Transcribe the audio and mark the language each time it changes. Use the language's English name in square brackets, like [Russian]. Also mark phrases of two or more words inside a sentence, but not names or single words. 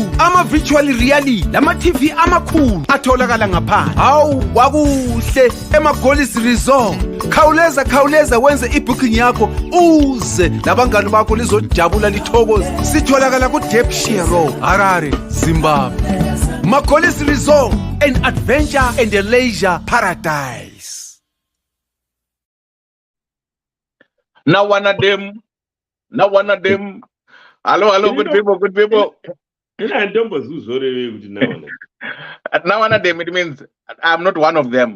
[North Ndebele] Ama- [English] virtual reality [North Ndebele] lama TV amakhulu atholakala ngaphandle. Hawu wakuhle ema-Goddess Resort. Khawuleza wenze ibooking yakho uze labangani bakho lizojabula lithokoze. Sitholakala ku Ddc Road, Harare, Zimbabwe. [English] Ma-Goddess Resort, an adventure and a leisure paradise. Now one of them. Hello, good people. Now one of them, it means I'm not one of them.